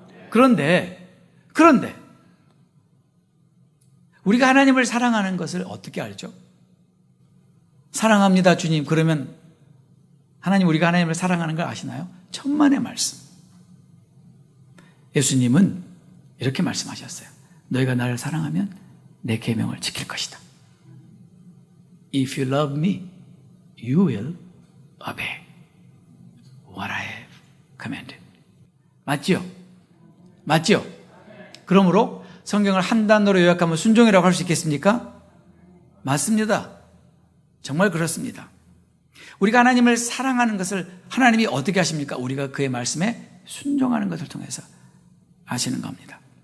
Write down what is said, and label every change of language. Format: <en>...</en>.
<ko>그런데 우리가 하나님을 사랑하는 것을 어떻게 알죠? 사랑합니다, 주님. 그러면 하나님, 우리가 하나님을 사랑하는 걸 아시나요? 천만의 말씀. 예수님은 이렇게 말씀하셨어요. 너희가 나를 사랑하면 내 계명을 지킬 것이다.</ko> <en>If you love me, you will obey what I have commanded.</en> <ko>맞죠? 맞죠? 그러므로 성경을 한 단어로 요약하면 순종이라고 할 수 있겠습니까? 맞습니다. 정말 그렇습니다. 우리가 하나님을 사랑하는 것을 하나님이 어떻게 하십니까? 우리가 그의 말씀에 순종하는 것을 통해서 아시는 겁니다.</ko>